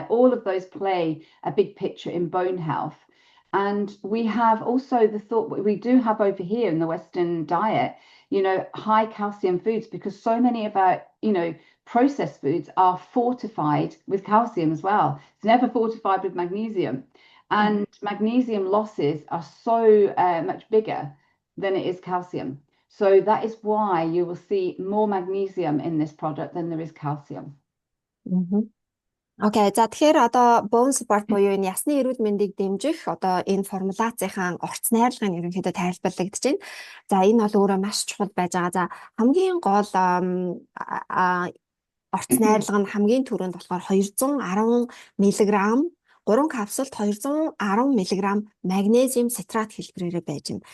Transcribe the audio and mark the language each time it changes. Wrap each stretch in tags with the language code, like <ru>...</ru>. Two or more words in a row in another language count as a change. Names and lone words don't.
<en>All of those play a big picture in bone health. And we have also the thought we do have over here in the Western diet, high calcium foods, because so many of our, processed foods are fortified with calcium as well. It's never fortified with magnesium. And magnesium losses are so much bigger than it is calcium. So that is why you will see more magnesium in this product than there is calcium.</en> <mn>Окей, за тэгэхээр одоо</mn> <en>bone support</en> <mn>буюу энэ ясны эрүүл мэндийг дэмжих одоо энэ формулацийн орц найрлагыг ерөнхийдөө тайлбарлагдаж байна. За энэ бол өөрөө маш чухал байж байгаа. За хамгийн гол орц найрлага нь хамгийн түрүүнд болохоор 210 мг 3 капсулт 210 мг магнезиум цитрат хэлбэрээр байж байна.</mn>